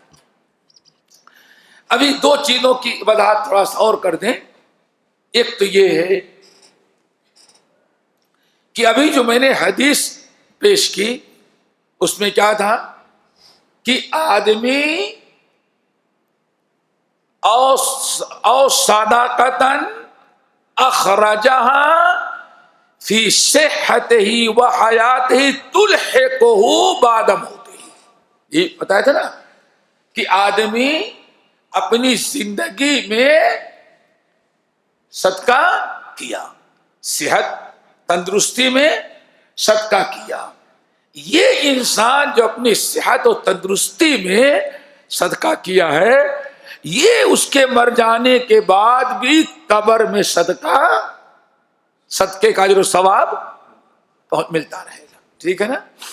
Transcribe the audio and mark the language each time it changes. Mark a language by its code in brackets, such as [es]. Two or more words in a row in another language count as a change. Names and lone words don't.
[ur] ابھی 2 چیزوں کی وضاحت تھوڑا سا اور کر دیں۔ ایک تو یہ ہے کہ ابھی جو میں نے حدیث پیش کی اس میں کیا تھا کہ آدمی [ar] او صدقتن اخرجہا فی صحتہ و حیاتہ تلحقہ بعد موتہ، [ur] یہ بتایا تھا نا کہ آدمی اپنی زندگی میں صدقہ کیا، صحت تندرستی میں صدقہ کیا، یہ انسان جو اپنی صحت و تندرستی میں صدقہ کیا ہے یہ اس کے مر جانے کے بعد بھی قبر میں صدقے کا اجر و ثواب ملتا رہے گا، ٹھیک ہے نا۔